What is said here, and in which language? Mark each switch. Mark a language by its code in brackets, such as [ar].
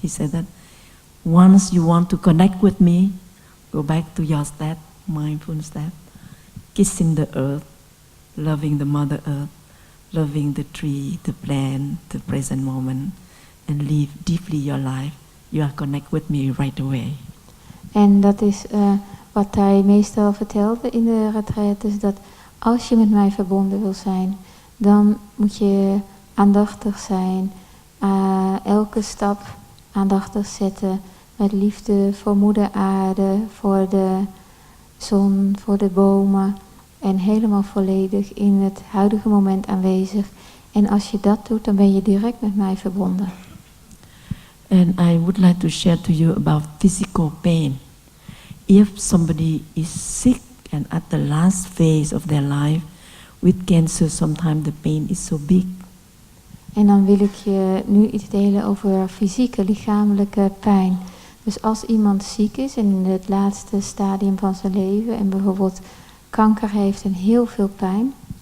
[en] He said that once you want to connect with me, go back to your step, mindful step, kissing the earth, loving the Mother Earth, loving the tree, the plant, the present moment, and live deeply your life. You are connect with me right away. [nl] En dat is wat hij meestal vertelde in de retreat, is dat als je met mij verbonden wil zijn, dan moet je aandachtig zijn, elke stap aandachtig zetten, met liefde voor moeder aarde, voor de zon, voor de bomen en helemaal volledig in het huidige moment aanwezig. En als je dat doet, dan ben je direct met mij verbonden. [en] And I would like to share to you about physical pain. If somebody is sick and at the last phase of their life with cancer, sometimes the pain is so big. [nl] En dan wil ik je nu iets delen over fysieke, lichamelijke pijn. Dus als iemand ziek is en in het laatste stadium van zijn leven en bijvoorbeeld kanker heeft en heel veel pijn.